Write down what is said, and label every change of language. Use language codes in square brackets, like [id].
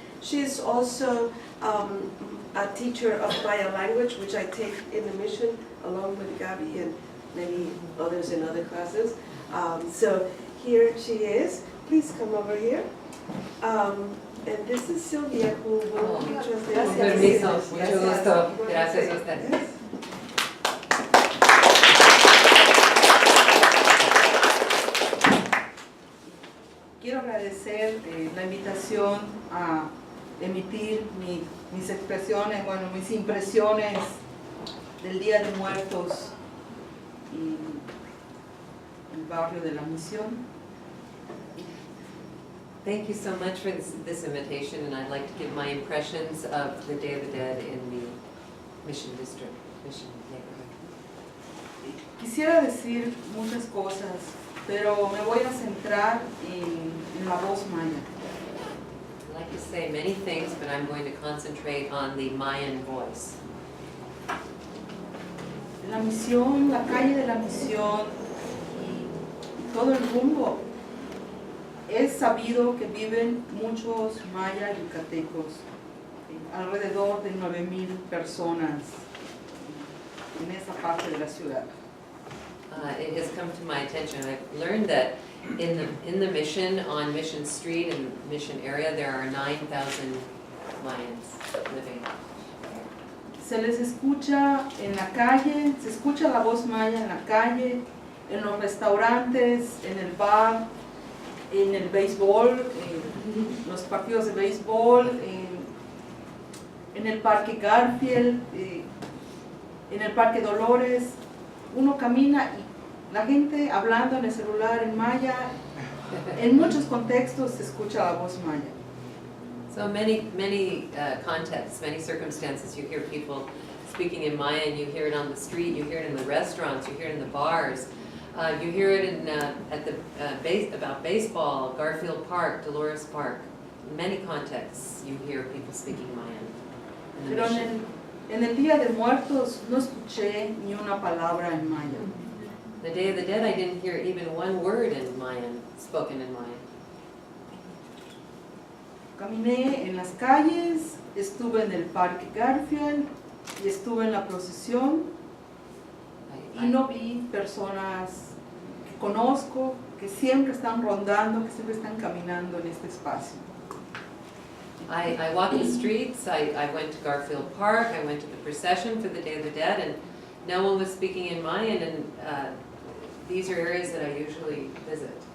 [en] She is also a teacher of Maya language, which I take in the mission along with Gabi and many others in other classes. So here she is. Please come over here. And this is Sylvia who will teach us the [es] Con permiso, mucho gusto. Gracias a usted. Quiero agradecer la invitación a emitir mis expresiones, bueno, mis impresiones del Día de Muertos y el barrio de la Misión. [en] Thank you so much for this invitation, and I'd like to give my impressions of the Day of the Dead in the Mission District, Mission neighborhood. [es] Quisiera decir muchas cosas, pero me voy a centrar en la voz maya. [en] I'd like to say many things, but I'm going to concentrate on the Mayan voice. [es] La Misión, la calle de la Misión y todo el rumbo, es sabido que viven muchos mayas yucatecos, alrededor de 9,000 personas en esa parte de la ciudad. [en] It has come to my attention, I've learned that in the Mission, on Mission Street and Mission area, there are 9,000 Mayans living. [es] Se les escucha en la calle, se escucha la voz maya en la calle, en los restaurantes, en el bar, en el béisbol, en los partidos de béisbol, en el Parque Garfield, en el Parque Dolores. Uno camina y la gente hablando en el celular en maya, en muchos contextos se escucha la voz maya. [en] So many contexts, many circumstances, you hear people speaking in Mayan, you hear it on the street, you hear it in the restaurants, you hear it in the bars. You hear it in, about baseball, Garfield Park, Dolores Park. In many contexts, you hear people speaking Mayan. In the [es] Pero [en] Mission. [es] en el Día de Muertos no escuché ni una palabra en maya. [en] The Day of the Dead, I didn't hear even one word in Mayan, spoken in Mayan. [es] Caminé en las calles, estuve en el Parque Garfield y estuve en la procesión y no vi personas que conozco, que siempre están rondando, que siempre están caminando en este espacio. [en] I walked the streets, I went to Garfield Park, I went to the procession for the Day of the Dead, and no one was speaking in Mayan, and these are areas that I usually visit.